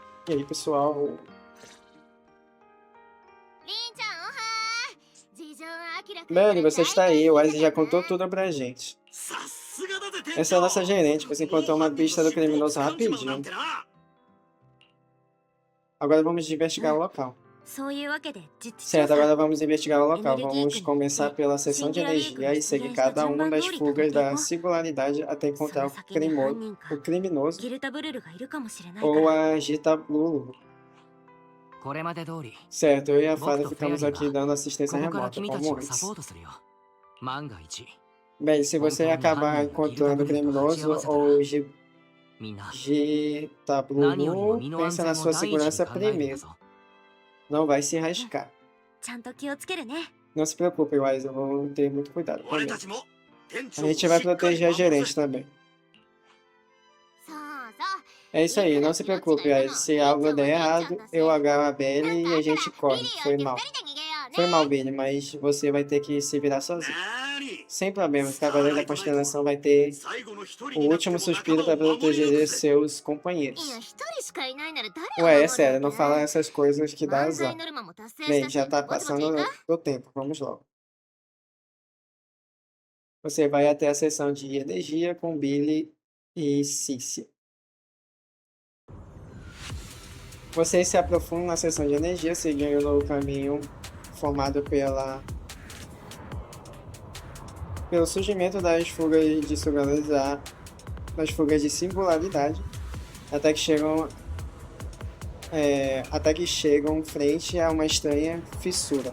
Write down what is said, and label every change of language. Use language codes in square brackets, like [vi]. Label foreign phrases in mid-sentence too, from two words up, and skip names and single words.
[pt] E aí, pessoal? Belly, você está aí. O Wise já contou tudo pra gente. Essa é a nossa gerente. Você encontrou uma pista do criminoso rapidinho. Agora vamos investigar o local. [ja] そういうわけで実地調 [pt] Certo, [ja] 査 [pt] agora vamos investigar o local. Vamos começar pela seção de energia e seguir cada uma das fugas da singularidade até encontrar o criminoso [ja] ギルタブルルがいるかもしれないか [pt] ou [ja] ら [pt] a Gita Blue. [ja] これまで通り [pt] Certo, eu e a [ja] 僕 [pt] Fada [ja] とフェア [pt] ficamos [ja] リー [pt] aqui [ja] は [pt] dando assistência [ja] ここから [pt] remota, [ja] 君たち [pt] como [ja] をサ [pt] antes. [ja] ポートするよ万が一 [pt] Bem, se você acabar encontrando o criminoso ou Gita [ja] みんな [pt] Blue, [ja] 何よりも身の安 [pt] pensa [ja] 全 [pt] na [ja] を [pt] sua [ja] 第一に [pt] segurança [ja] 考えるんだ [pt] primeiro. [ja] ぞ [pt] Não vai se arriscar. [ja] ちゃんと気をつけるね [pt] Não se preocupe, Wise, eu vou ter muito cuidado com [ja] 俺 [pt] ele. [ja] たちも店 [pt] A [ja] 長を [pt] gente [ja] しっ [pt] vai [ja] かり [pt] proteger a [ja] 守る [pt] gerente também. [ja] そうそう [pt] É isso aí, não se preocupe, Wise. Se algo der errado, eu agarro a Belly e a gente corre. Foi mal. Foi mal, Billy, mas você vai ter que se virar sozinho. [ja] 何 [pt] Sem problemas, o Cavaleiro da Constelação vai ter [ja] 最後の一人 [pt] o [ja] になっても [pt] último suspiro para [ja] 仲間を守り抜 [pt] proteger [ja] くぜ [pt] seus [ja] い [pt] companheiros. [ja] や一人しかいないなら誰を [pt] Ué, é [ja] 守る [pt] sério, não [ja] わけ [pt] fala essas coisas que dá [ja] 漫才 [pt] azar. [ja] ノルマも達成 [pt] Bem, [ja] した [pt] já [ja] し [pt] tá [ja] ぼちぼち [pt] passando [ja] 行く [pt] do tempo, vamos logo. Você vai até a seção de energia com Billy e Cici. Vocês se aprofundam na seção de energia, seguindo o caminho formado pelo surgimento das fugas de singularidade, das fugas de singularidade, até que chegam frente a uma estranha fissura.